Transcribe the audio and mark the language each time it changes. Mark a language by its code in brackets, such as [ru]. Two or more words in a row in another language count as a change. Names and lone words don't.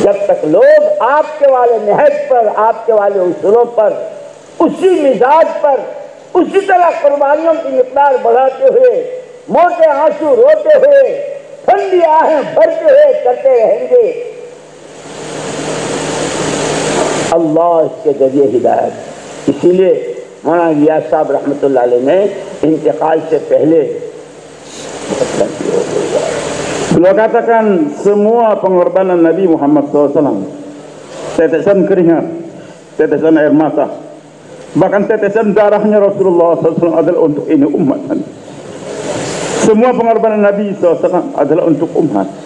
[ur] جب تک لوگ آپ کے والے نہج پر، آپ کے والے اصولوں پر، اسی مزاج پر، اسی طرح قربانیوں کی مقدار بڑھاتے ہوئے، موٹے آنسو روتے ہوئے، ٹھنڈی آہیں بھرتے ہوئے کرتے رہیں گے، اللہ اس کے ذریعے ہدایت. اسی لیے مولانا الیاس صاحب رحمۃ اللہ علیہ نے انتقال سے پہلے [id] beliau katakan semua pengorbanan Nabi Muhammad SAW, tetesan keringat, tetesan air mata, bahkan tetesan darahnya Rasulullah SAW adalah untuk ini umat. Semua pengorbanan Nabi SAW adalah untuk umat.